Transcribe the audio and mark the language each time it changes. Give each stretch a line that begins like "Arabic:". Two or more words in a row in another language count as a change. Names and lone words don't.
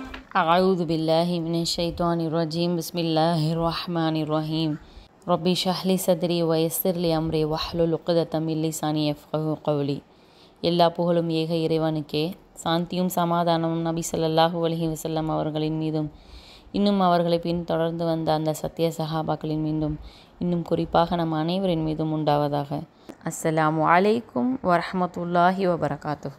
Arabic: أعوذ بالله من الشيطان الرجيم بسم الله الرحمن الرحيم ربي اشرح لي صدري ويسر لي أمري واحلل عقدة من لساني يفقهوا قولي.
Tamil: எல்லா புகழும் ஏக இறைவனுக்கே, சாந்தியும் சமாதானமும் நபி
Arabic: صلى الله عليه وسلم
Tamil: அவர்களின் மீதும் இன்னும் அவர்களை பின் தொடர்ந்து வந்த அந்த சத்திய சஹாபாக்களின் மீதும் இன்னும் குறிப்பாக நம் அனைவரின் மீதும் உண்டாவதாக.
Arabic: السلام عليكم ورحمة الله وبركاته.